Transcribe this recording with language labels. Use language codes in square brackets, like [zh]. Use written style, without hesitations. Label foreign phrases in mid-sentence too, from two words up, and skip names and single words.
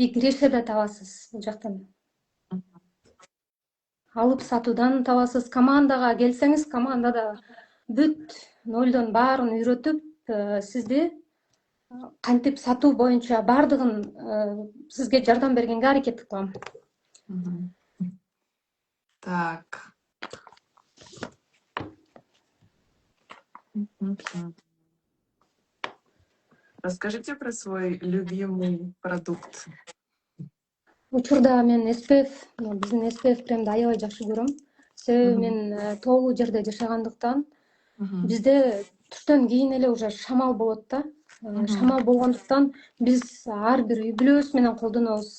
[ky] И киреше да табасыз бул жактан. алып сатуудан табасыз. Командага келсеңиз, командада бүт нолдон баарын үйрөтүп, сизди кантип сатуу боюнча баардыгын сизге жардам бергенге аракет кылам. Мгм. [ru] Так. Мгм. Расскажите про свой любимый продукт. [ky] Учурда мен SPF, биздин SPF кремди аябай жакшы көрөм. Себеби Мгм. мен тоолуу жерде жашагандыктан Мгм. бизде түштөн кийин эле уже шамал болот да. Мгм. Шамал болгондуктан биз ар бир үй бүлөбүз менен колдонобуз.